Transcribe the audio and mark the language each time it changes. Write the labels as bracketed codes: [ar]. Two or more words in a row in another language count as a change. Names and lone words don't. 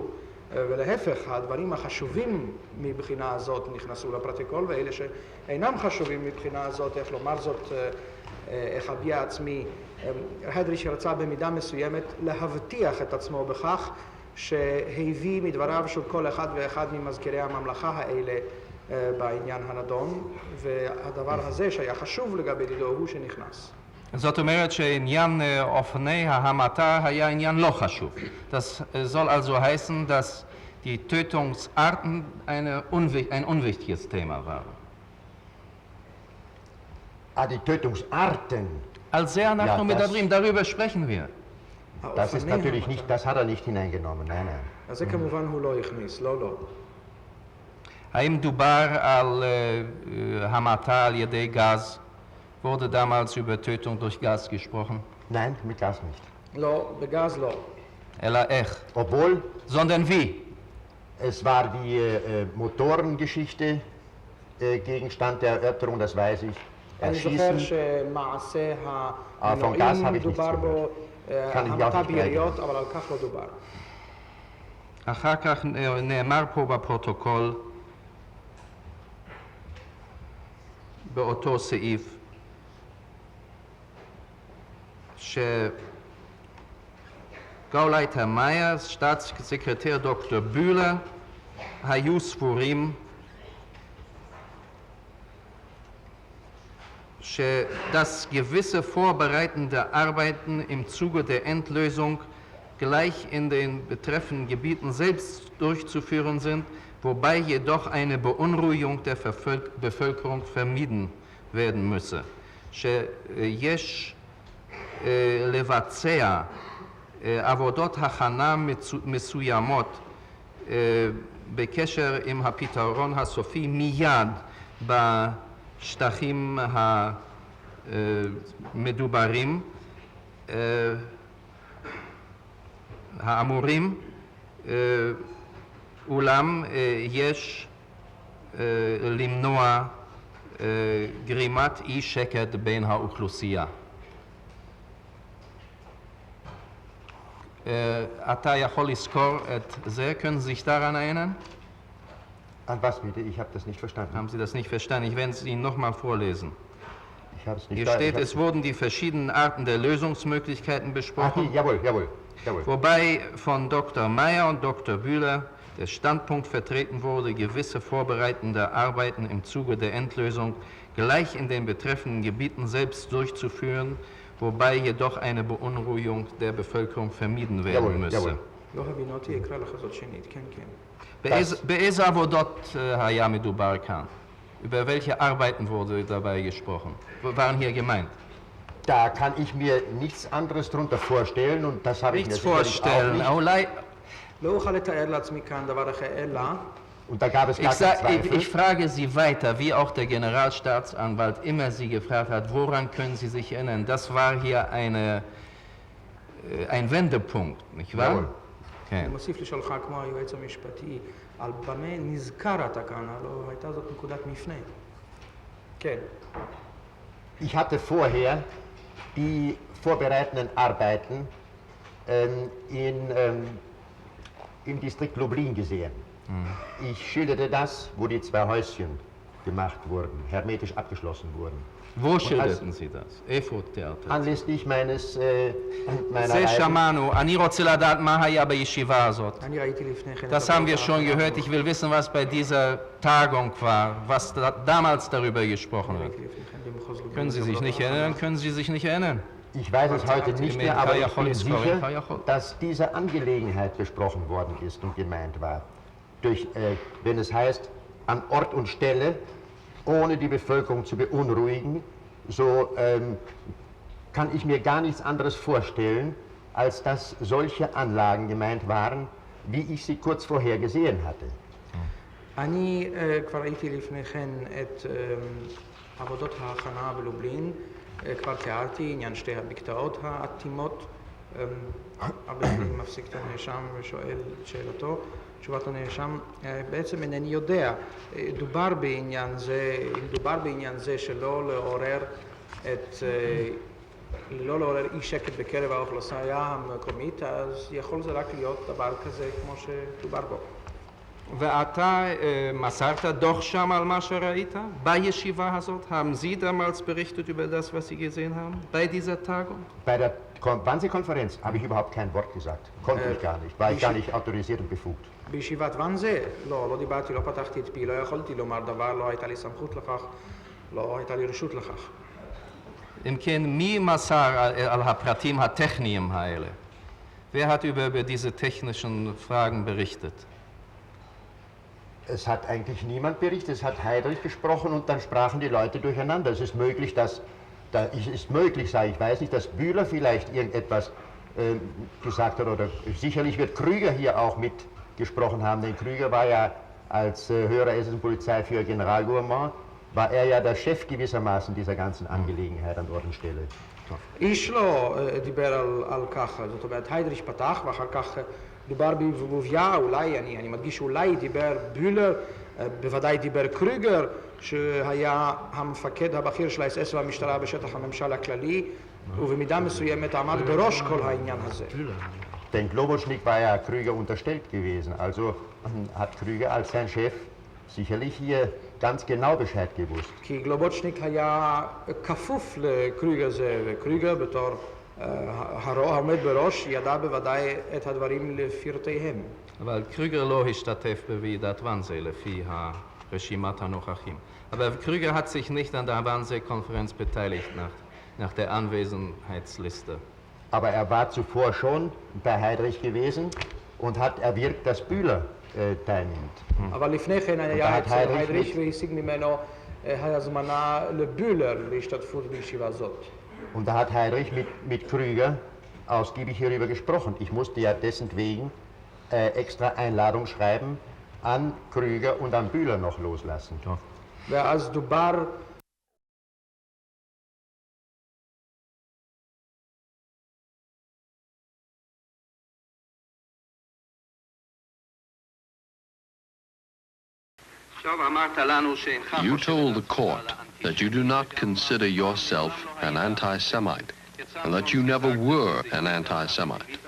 [he] ולהפך, הדברים החשובים מבחינה הזאת נכנסו לפרוטוקול, ואלה שאינם חשובים מבחינה הזאת, איך לומר זאת, איך אביע עצמי, הרדריש רצה במידה מסוימת להבטיח את עצמו בכך שהביא מדבריו של כל אחד ואחד ממזכירי הממלכה האלה בעניין הנדון, והדבר הזה שהיה חשוב לגבי דידו הוא שנכנס. זאת אומרת שעניין אופני ההמתה היה עניין לא חשוב. [de] Das soll also heißen, dass die Tötungsarten ein unwichtiges Thema waren. Die Tötungsarten. [he] Al זה אנחנו מדברים, [de] darüber sprechen wir. Das ist natürlich nicht, das hat er nicht hineingenommen, nein, nein. [he] אז זה כמובן הוא לא הכניס, לא. האם דובר על המתה על ידי גז? [de] Wurde damals über Tötung durch Gas gesprochen? Nein, mit Gas nicht. [he] לא, בגז לא. אלא איך? [de] Obwohl, sondern wie? Es war die Motorengeschichte Gegenstand der Erörterung, das weiß ich. [he] אני זוכר שמעשה המנועים מדובר בו המתה ביריות, אבל על כך לא דובר. אחר כך נאמר פה בפרוטוקול, באותו סעיף, שגאולייטר מאייר, סטאטסsekretär דוקטור בולר, היו סבורים [de] dass gewisse vorbereitende Arbeiten im Zuge der Endlösung gleich in den betreffenden Gebieten selbst durchzuführen sind, wobei jedoch eine Beunruhigung der Bevölkerung vermieden werden müsse. [he] שיש לבצע עבודות הכנה מסוימות בקשר עם הפתרון הסופי מיד בשטחים המדוברים האמורים, אולם יש למנוע גרימת אי שקט בין האוכלוסייה. אתה יכול לזכור את זה? [de] können Sie sich daran erinnern? An was bitte? Ich habe das nicht verstanden. Haben Sie das nicht verstanden? Ich werde es Ihnen nochmal vorlesen. Ich habe es nicht Hier steht, es wurden die verschiedenen Arten der Lösungsmöglichkeiten besprochen. Jawohl. Wobei von Dr. Meyer und Dr. Bühler der Standpunkt vertreten wurde, gewisse vorbereitende Arbeiten im Zuge der Endlösung gleich in den betreffenden Gebieten selbst durchzuführen, wobei jedoch eine Beunruhigung der Bevölkerung vermieden werden müsse. [he] באיזה עבודות היה מדובר כאן? [de] Über welche Arbeiten wurde dabei gesprochen? Waren hier gemeint? Da kann ich mir nichts anderes darunter vorstellen und das habe ich mir Nichts sicherlich vorstellen. auch nicht. [he] לא אוכל לתאר לעצמי כאן דבר אחר, אלא [de] Und da gab es gar keinen Zweifel. Ich frage Sie weiter, wie auch der Generalstaatsanwalt immer Sie gefragt hat, woran können Sie sich erinnern? Das war hier ein Wendepunkt, nicht wahr? Jawohl. [he] כן. אני מוסיף לשאולך כמו היועץ המשפטי, על במה נזכר התקנה, לא הייתה זאת נקודת מפנה. כן. [de] Ich hatte vorher die vorbereitenden Arbeiten im Distrikt Lublin gesehen. Ich schilderte das, wo die zwei Häuschen gemacht wurden, hermetisch abgeschlossen wurden. Wo schilderten Sie das? [he] איפה תיארת? [de] Anlässlich meiner [he] זה [de] Reise. [he] שמענו, אני רוצה לדעת מה היה בישיבה הזאת. אני ראיתי לפני כן... [de] Das haben wir schon gehört, ich will wissen, was bei dieser Tagung war, was damals darüber gesprochen wird. Können Sie sich nicht erinnern? Können Sie sich nicht erinnern? Ich weiß es heute nicht mehr, aber ich bin sicher, dass diese Angelegenheit besprochen worden ist und gemeint war. Wenn es heißt, an Ort und Stelle, ohne die Bevölkerung zu beunruhigen, so kann ich mir gar nichts anderes vorstellen, als dass solche Anlagen gemeint waren, wie ich sie kurz vorher gesehen hatte. [he] אני כבר ראיתי לפני כן את עבודות ההכנה בלובלין, כבר תיארתי עניין שתי הבקתאות האטימות, הרבה פעמים מפסיק את הנאשם ושואל את שאלתו, תשובת הנאשם, בעצם אינני יודע, דובר בעניין זה שלא לעורר את לא לעורר אי שקט בקרב האוכלוסייה המקומית, אז יכול זה רק להיות דבר כזה כמו שדובר בו. ואתה מסרת דוח שם על מה שראית? בישיבה הזאת? [de] Haben Sie damals berichtet über das, was Sie gesehen haben? Bei dieser Tagung? Bei der Wannsee-Konferenz habe ich überhaupt kein Wort gesagt. Konnte ich gar nicht. War ich gar nicht autorisiert und befugt. [he] בישיבת ואנזה, לא דיברתי, לא פתחתי את פי, לא יכולתי לומר דבר, לא הייתה לי סמכות לכך, לא הייתה לי רשות לכך. אם כן, מי מסר על הפרטים הטכניים האלה? [de] Wer hat über diese technischen Fragen berichtet? Es hat eigentlich niemand berichtet, es hat Heydrich gesprochen und dann sprachen die Leute durcheinander. Es ist möglich, sage ich, weiß nicht, dass Bühler vielleicht irgendetwas gesagt hat oder sicherlich wird Krüger hier auch mitgesprochen haben, denn Krüger war ja als höherer SS-Polizeiführer Generalgouvernement, war er ja der Chef gewissermaßen dieser ganzen Angelegenheit an Ort und Stelle. [he] איש לא דיבר על כך, זאת אומרת, היידריך פתח ואחר כך דובר בבוביה, אולי, אני מדגיש אולי דיבר בולר, בוודאי דיבר קרוגר, שהיה המפקד הבכיר של האס-אס והמשטרה בשטח הממשל הכללי, ובמידה מסוימת עמד בראש כל העניין הזה. [de] Denn Globocznik war ja Krüger unterstellt gewesen, also hat Krüger als sein Chef sicherlich hier ganz genau Bescheid gewusst. [he] כי גלובוצ'ניק היה כפוף לקרוגר זה, וקרוגר בתור העומד בראש ידע בוודאי את הדברים לפרטיהם. אבל קרוגר לא השתתף בוועידת ואנזה לפי רשימת הנוכחים. [de] Aber Krüger hat sich nicht an der Wannsee-Konferenz beteiligt nach der Anwesenheitsliste. Aber er war zuvor schon bei Heydrich gewesen und hat erwirkt, dass Bühler teilnimmt. [he] אבל לפני כן היה אצל היידריך והשיג ממנו הזמנה לבולר להשתתפות בישיבה הזאת. [de] Und da hat Heydrich mit Krüger ausgiebig hierüber gesprochen. Ich musste ja dessen wegen extra Einladung schreiben an Krüger und an Bühler noch loslassen. [he] ואז דובר [en] You told the court that you do not consider yourself an anti-Semite, and that you never were an anti-Semite.